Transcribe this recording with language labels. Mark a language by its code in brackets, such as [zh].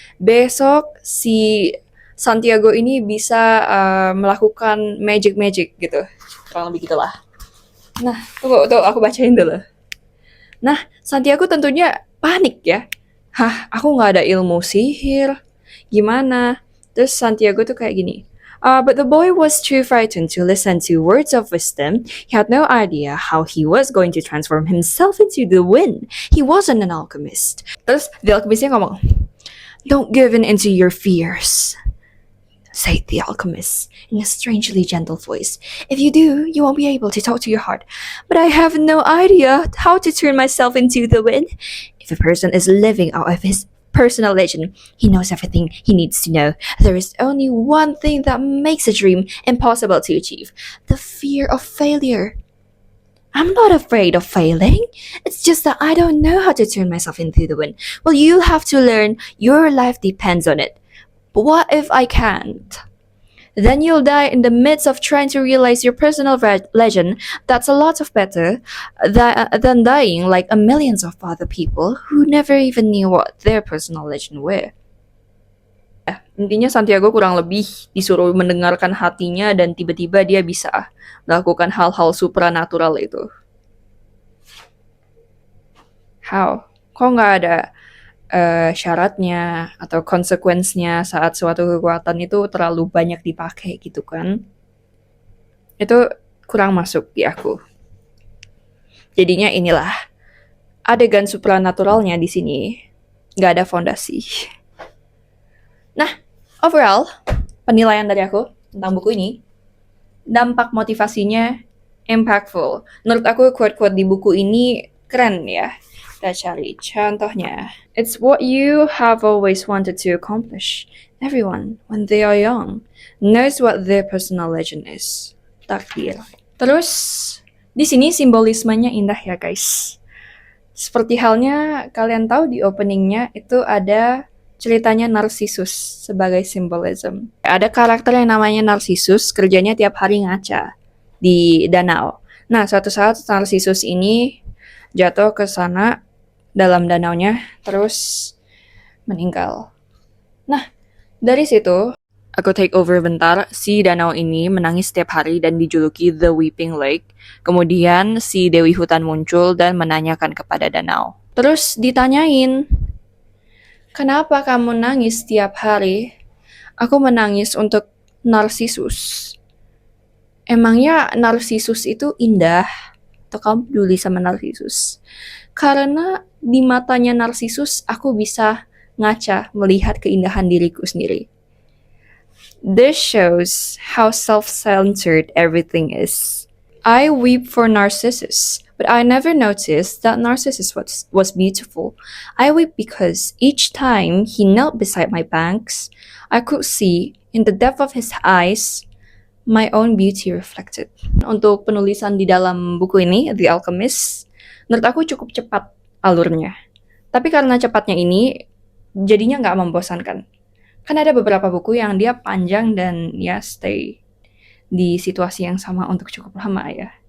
[id] Besok si Santiago ini bisa melakukan magic gitu, kurang lebih gitulah. Nah, tunggu aku bacain dulu. Nah, Santiago tentunya panik ya. Hah, aku nggak ada ilmu sihir, gimana? Terus Santiago tuh kayak gini. [en] But the boy was too frightened to listen to words of wisdom. He had no idea how he was going to transform himself into the wind. He wasn't an alchemist. [id] Terus [en] the alchemistnya [id] ngomong, [en] "Don't give in into your fears," said the alchemist in a strangely gentle voice. "If you do, you won't be able to talk to your heart. But I have no idea how to turn myself into the wind. If a person is living out of his personal legend, he knows everything he needs to know. There is only one thing that makes a dream impossible to achieve: the fear of failure. I'm not afraid of failing. It's just that I don't know how to turn myself into the wind. Well, you'll have to learn. Your life depends on it. But what if I can't? Then you'll die in the midst of trying to realize your personal legend. That's a lot of better than dying like a millions of other people who never even knew what their personal legend were." [id] Intinya Santiago kurang lebih disuruh mendengarkan hatinya dan tiba-tiba dia bisa melakukan hal-hal supranatural itu. [en] How? [id] Kok nggak ada syaratnya atau konsekuensinya saat suatu kekuatan itu terlalu banyak dipakai gitu kan? Itu kurang masuk di aku. Jadinya inilah adegan supranaturalnya di sini nggak ada fondasi. Nah, overall penilaian dari aku tentang buku ini, dampak motivasinya impactful. Menurut aku quote-quote di buku ini keren ya. Kita cari contohnya. [en] It's what you have always wanted to accomplish. Everyone, when they are young, knows what their personal legend is. [id] Takdir. Terus, di sini simbolismenya indah ya guys. Seperti halnya kalian tahu di openingnya itu ada ceritanya Narcissus sebagai simbolism. Ada karakter yang namanya Narcissus, kerjanya tiap hari ngaca di danau. Nah, suatu saat Narcissus ini jatuh ke sana dalam danaunya, terus meninggal. Nah, dari situ, aku [en] take over [id] bentar, si danau ini menangis setiap hari dan dijuluki The Weeping Lake. Kemudian si Dewi Hutan muncul dan menanyakan kepada danau. Terus ditanyain, Kenapa kamu nangis setiap hari? Aku menangis untuk Narsisus. Emangnya Narsisus itu indah? Atau kamu peduli sama Narsisus? Karena di matanya Narsisus, aku bisa ngaca melihat keindahan diriku sendiri. [en] This shows how self-centered everything is. I weep for Narcissus, but I never noticed that Narcissus was beautiful. I weep because each time he knelt beside my banks, I could see in the depth of his eyes my own beauty reflected. [id] Untuk penulisan di dalam buku ini, The Alchemist, menurut aku cukup cepat alurnya. Tapi karena cepatnya ini, jadinya nggak membosankan. Kan ada beberapa buku yang dia panjang dan ya stay di situasi yang sama untuk cukup lama ya.